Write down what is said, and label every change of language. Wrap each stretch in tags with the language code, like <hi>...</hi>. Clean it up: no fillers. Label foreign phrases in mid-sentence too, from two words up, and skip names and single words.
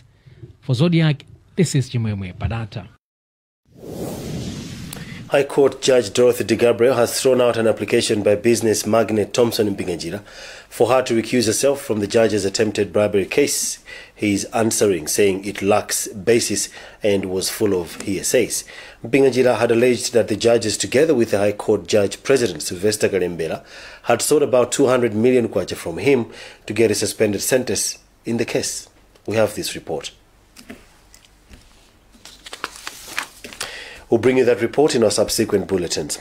<en>For Zodiac, this is Chimwemwe Padata. High Court Judge Dorothy De Gabriel has thrown out an application by business magnate Thompson Mpinganjira for her to recuse herself from the judge's attempted bribery case. He is answering, saying it lacks basis and was full of hearsays. Mpinganjira had alleged that the judges, together with the High Court Judge President Sylvester Kalembera, had sought about 200 million kwacha from him to get a suspended sentence in the case. We have this report. We'll bring you that report in our subsequent bulletins.</en>